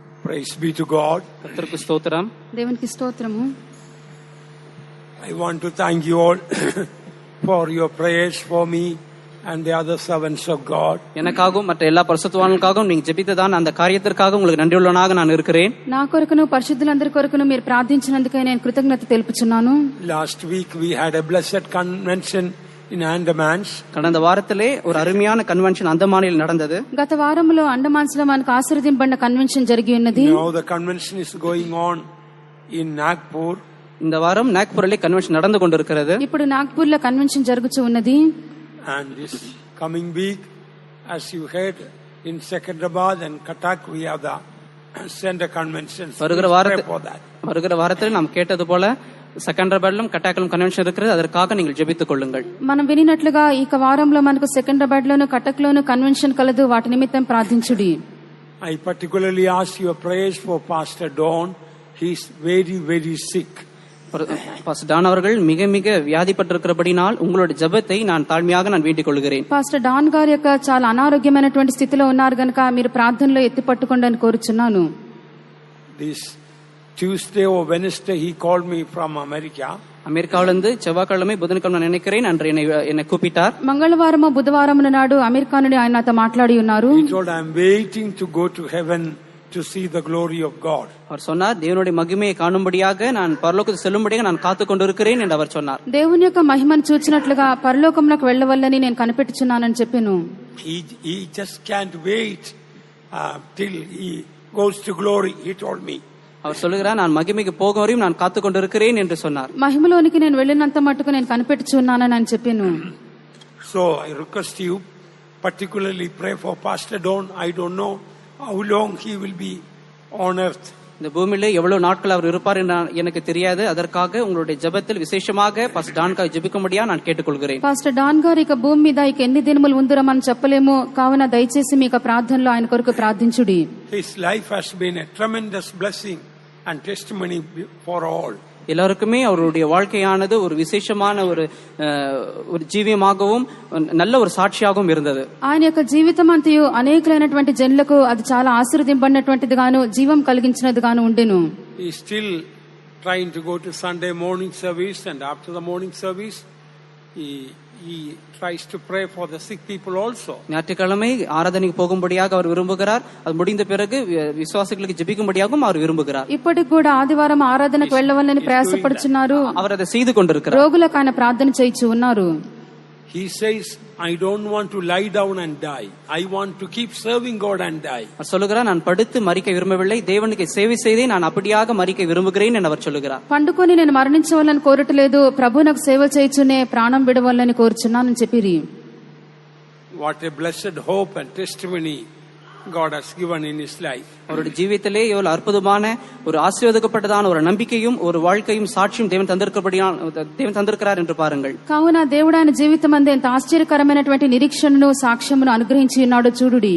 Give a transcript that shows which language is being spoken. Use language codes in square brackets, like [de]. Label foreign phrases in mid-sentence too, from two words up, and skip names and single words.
[en] Praise be to God. [ta] கர்த்தருக்கு ஸ்தோத்திரம். [te] దేవునికి స్తోత్రము. [en] I want to thank you all for your prayers for me and the other servants of God. [ta] எனக்காகவும் மற்ற எல்லா பரிசுத்தவான்களுக்காகவும் நீங்க ஜெபித்ததான அந்த காரியத்திற்காக உங்களுக்கு நன்றியுள்ளவனாக நான் இருக்கிறேன். [te] నా కొరకును పరిశుద్ధులందరి కొరకును మీరు ప్రార్థించినందుకే నేను కృతజ్ఞత తెలుపుచున్నాను. [en] Last week we had a blessed convention in Andamans. [ta] கடந்த வாரத்திலே ஒரு அருமையான கன்வென்ஷன் அந்தமானில் நடந்தது. [te] గత వారంలో అండమాన్స్ లో మనకు ఆశీర్వదింపబడిన కన్వెన్షన్ జరిగి ఉన్నది. [en] Now the convention is going on in Nagpur. [ta] இந்த வாரம் நாக்பூரிலே கன்வென்ஷன் நடந்து கொண்டிருக்கிறது. [te] ఇప్పుడు నాగ్పూర్ లో కన్వెన్షన్ జరుగుతూ ఉన్నది. [en] And this coming week, as you heard, in Secunderabad and Cuttack we have the center conventions. [ta] வருகிற வாரத்தில் நாம் கேட்டது போல செகண்டராபாத்லும் கட்டாக்கிலும் கன்வென்ஷன் இருக்கிறது. அதற்காக நீங்கள் ஜெபித்துக் கொள்ளுங்கள். [te] మనం వినినట్లుగా ఈ వారంలో మనకు సెకండ్రాబాద్ లోను కటక్ లోను కన్వెన్షన్ కలదు. వాటి నిమిత్తం ప్రార్థించుడి. [en] I particularly ask your prayers for Pastor Don. He is very, very sick. [ta] பாஸ்டர் டான் அவர்கள் மிக மிக வியாதிப்பட்டிருக்கிறபடினால் உங்களுடைய ஜெபத்தை நான் தாழ்மையாக வேண்டிக் கொள்கிறேன். [te] పాస్టర్ డాన్ గారి యొక్క చాలా అనారోగ్యమైనటువంటి స్థితిలో ఉన్నారు గనుక మీరు ప్రార్థనలో ఎత్తి పట్టుకోండి అని కోరుచున్నాను. [en] This Tuesday or Wednesday he called me from America. [ta] அமெரிக்காவிலிருந்து செவ்வாய்க்கிழமை புதன்கிழமை நினைக்கிறேன் அன்று என்னை கூப்பிட்டார். [te] మంగళవారము బుధవారము నాడు అమెరికా నుండి ఆయన నాతో మాట్లాడి ఉన్నారు. [en] He told, I am waiting to go to heaven to see the glory of God. [ta] அவர் சொன்னார், தேவனுடைய மகிமையை காணும்படியாக நான் பரலோகத்துக்கு செல்லும்படியாக நான் காத்துக் கொண்டிருக்கிறேன் என்று அவர் சொன்னார். [te] దేవుని యొక్క మహిమను చూచినట్లుగా పరలోకమునకు వెళ్ళవల్లని నేను కనిపెట్టుచున్నానని చెప్పాను. [en] He just can't wait till he goes to glory, he told me. [ta] அவர் சொல்லுகிறார், நான் மகிமைக்கு போகும் வரையும் நான் காத்துக் கொண்டிருக்கிறேன் என்று சொன்னார். [te] మహిమలోనికి నేను వెళ్ళినంత మట్టుకు నేను కనిపెట్టుచున్నానని అని చెప్పాను. [en] So I request you particularly pray for Pastor Don. I don't know how long he will be on earth. [ta] இந்த பூமியிலே எவ்வளவு நாட்கள் அவர் இருப்பார் என்று எனக்கு தெரியாது. அதற்காக உங்களுடைய ஜெபத்தில் விசேஷமாக பாஸ்டர் டான்காய் ஜெபிக்கும்படியா நான் கேட்டுக்கொள்கிறேன். [te] పాస్టర్ డాన్ గారు ఇక భూమి మీద ఇక ఎన్ని దినములు ఉందరో మనం చెప్పలేము. కావున దయచేసి మీ ప్రార్థనలో ఆయన కొరకు ప్రార్థించుడి. [en] His life has been a tremendous blessing and testimony for all. [ta] எல்லாருக்குமே அவருடைய வாழ்க்கையானது ஒரு விசேஷமான ஒரு జీవియமாகவும் நல்ல ஒரு సాక్షిயாகவும் இருந்தது. [te] ఆయన యొక్క జీవితం అంతయు అనేకమైనటువంటి జనులకు అది చాలా ఆశీర్వదింపబడినటువంటిది గాను జీవం కలిగించినది గాను ఉండెను. [en] He is still trying to go to Sunday morning service, and after the morning service he tries to pray for the sick people also. [ta] ஞாயிற்றுக்கிழமை ஆராதனைக்கு போகும்படியாக அவர் விரும்புகிறார். அது முடிந்த பிறகு விசுவாசிகளுக்கு ஜெபிக்கும்படியாகவும் அவர் விரும்புகிறார். [te] ఇప్పటికి కూడా ఆదివారం ఆరాధనకు వెళ్ళవాలని ప్రయాసపడుచున్నారు. [ta] அவர் அதை செய்து கொண்டிருக்கிறார். [te] రోగులకు ఆయన ప్రార్థన చేయించు ఉన్నారు. [en] He says, I don't want to lie down and die. I want to keep serving God and die. [ta] அவர் சொல்லுகிறார், நான் படுத்து மரிக்க விரும்பவில்லை, தேவனுக்கு சேவை செய்தே நான் அப்படியாக மரிக்க விரும்புகிறேன் என்று அவர் சொல்லுகிறார். [te] పండుకొని నేను మరణించవాలని కోరట్లేదు, ప్రభువునకు సేవ చేయుచునే ప్రాణం విడవాలని కోరుచున్నానని చెప్పిరి. [en] What a blessed hope and testimony God has given in his life. [ta] அவருடைய ஜீவிதத்திலே எவ்வளவு அற்புதமான ஒரு ஆசீர்வதிக்கப்பட்டதான ஒரு நம்பிக்கையும் ஒரு வாழ்க்கையும் சாட்சியும் தேவன் தந்திருக்கிறார் என்று பாருங்கள். [te] కావున దేవుడు ఆయన జీవితం అందే ఎంత ఆశ్చర్యకరమైనటువంటి నిరీక్షణను సాక్ష్యమును అనుగ్రహించి ఉన్నాడో చూడుడి.